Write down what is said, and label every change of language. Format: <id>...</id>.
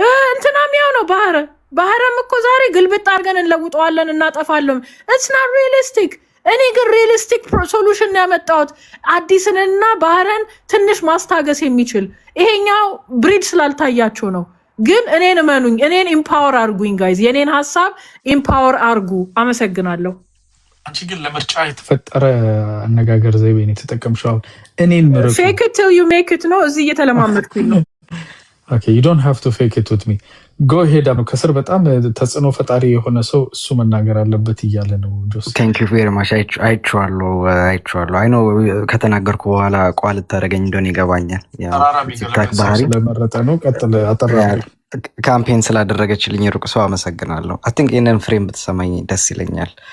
<am>እንትናም ያው ነው ባህረም እኮ ዛሬ ግልብጥ አድርገን እንለውጠዋለን እናጠፋለን።</am> <en>ኢትስ ናት ሪያሊስቲክ።</en> <am>እኔ ግን ሪያሊስቲክ ሶሉሽን ያመጣሁት አዲስንና ባህረን ትንሽ ማስታገስ የሚችል ይሄኛው ብሪድ ስላልታያቸው ነው። ግን እኔን እመኑኝ፣ እኔን ኢምፓወር አርጉኝ ጋይዝ፣ የኔን ሐሳብ ኢምፓወር አርጉ። አመሰግናለሁ። አንቺ ግን ለምርጫ የተፈጠረ አነጋገር ዘይቤ ነው የተጠቀምሽው። እኔን ምርጡ</am> <en>ፌክ ኢት ቲል ዩ ሜክ ኢት</en> <am>ነው። እዚህ እየተለማመድኩኝ ነው።</am> <en>ኦኬ you don't have to fake it with me. go ahead</en> <am>ነው። ከስር በጣም ተጽዕኖ ፈጣሪ የሆነ ሰው እሱ መናገር አለበት እያለ ነው። ጆስ</am> <en>thank you very much.</en> <am>አይቼዋለሁ አይ ነው ከተናገርኩ በኋላ ቋል ታደርገኝ እንደሆነ ይገባኛል። ስለመረጠ ነው። ቀጥል። አጠራ ካምፔን ስላደረገችልኝ ሩቅ ሰው አመሰግናለሁ። አይ ቲንክ ይሄንን ፍሬም ብትሰማኝ ደስ ይለኛል።</am>